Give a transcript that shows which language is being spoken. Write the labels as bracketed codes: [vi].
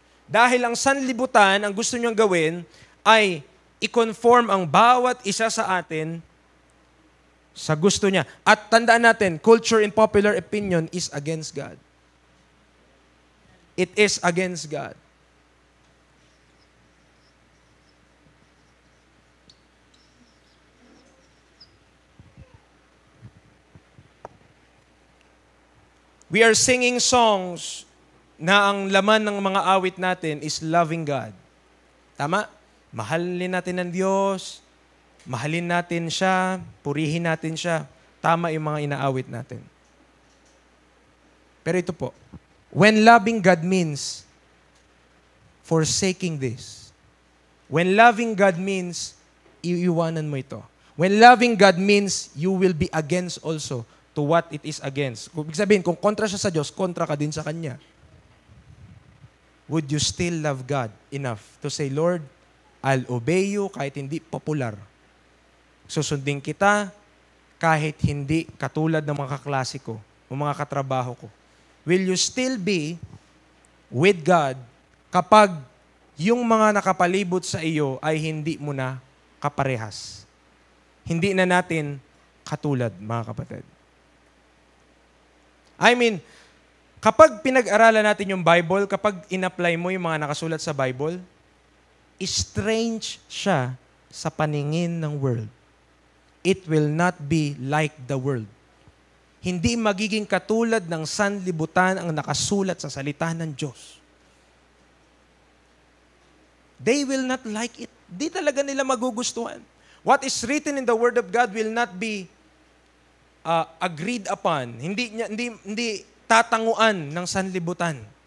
[tl] Dahil ang sanlibutan, ang gusto niyang gawin ay i-conform ang bawat isa sa atin sa gusto niya. At tandaan natin, [en] culture and popular opinion is against God. It is against God. We are singing songs [tl] na ang laman ng mga awit natin [en] is loving God. [tl] Tama? Mahalin natin ang Diyos, mahalin natin siya, purihin natin siya. Tama yung mga inaawit natin. Pero ito po, [en] when loving God means forsaking this. When loving God means [tl] iiwanan mo ito. [en] When loving God means you will be against also to what it is against. [tl] Kung sabihin, kung kontra siya sa Diyos, kontra ka din sa Kanya. [en] Would you still love God enough to say, Lord, I'll obey you [tl] kahit hindi popular. Susundin kita kahit hindi katulad ng mga kaklase ko o mga katrabaho ko. [en] Will you still be with God [tl] kapag yung mga nakapalibot sa iyo ay hindi mo na kaparehas? Hindi na natin katulad, mga kapatid. [en] I mean, [tl] kapag pinag-aralan natin yung Bible, kapag in-apply mo yung mga nakasulat sa Bible, strange siya sa paningin ng world. [en] It will not be like the world. [tl] Hindi magiging katulad ng sanlibutan ang nakasulat sa salita ng Diyos. [en] They will not like it. [tl] Di talaga nila magugustuhan. [en] What is written in the Word of God will not be agreed upon. [tl] Hindi tatanguan ng sanlibutan.